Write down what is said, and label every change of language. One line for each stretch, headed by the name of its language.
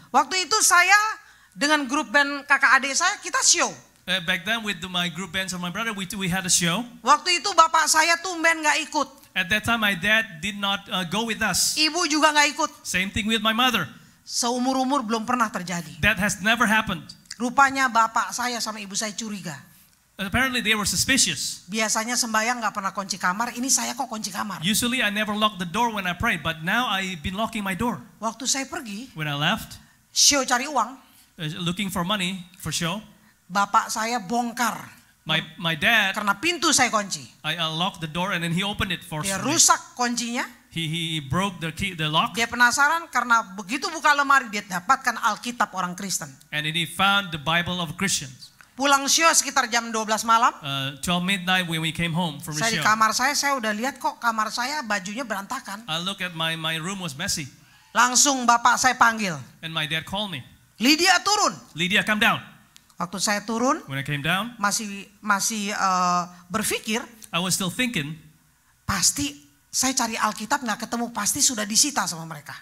Indonesian: Waktu itu saya dengan grup band kakak adik saya, kita show.
English: Back then with my group bands of my brother, we had a show.
Indonesian: Waktu itu bapak saya tumben gak ikut.
English: At that time, my dad did not go with us.
Indonesian: Ibu juga gak ikut.
English: Same thing with my mother.
Indonesian: Seumur-umur belum pernah terjadi.
English: That has never happened.
Indonesian: Rupanya bapak saya sama ibu saya curiga.
English: Apparently they were suspicious.
Indonesian: Biasanya sembahyang gak pernah kunci kamar, ini saya kok kunci kamar.
English: Usually I never lock the door when I pray, but now I've been locking my door.
Indonesian: Waktu saya pergi,
English: When I left,
Indonesian: show cari uang,
English: looking for money for show,
Indonesian: bapak saya bongkar.
English: my dad,
Indonesian: Karena pintu saya kunci.
English: I locked the door and then he opened it for
Indonesian: Dia
English: me.
Indonesian: rusak kuncinya.
English: He broke the key, the lock,
Indonesian: Dia penasaran karena begitu buka lemari dia dapatkan Alkitab orang Kristen.
English: and then he found the Bible of Christians.
Indonesian: Pulang show sekitar jam 12 malam.
English: 12 midnight when we came home from the
Indonesian: Saya di
English: show,
Indonesian: kamar saya udah lihat kok kamar saya bajunya berantakan.
English: I look at my room was messy,
Indonesian: Langsung bapak saya panggil.
English: and my dad called me.
Indonesian: Lydia turun.
English: Lydia, come down.
Indonesian: Waktu saya turun
English: When I came down,
Indonesian: masih berpikir
English: I was still thinking.
Indonesian: pasti saya cari Alkitab nggak ketemu, pasti sudah disita sama mereka.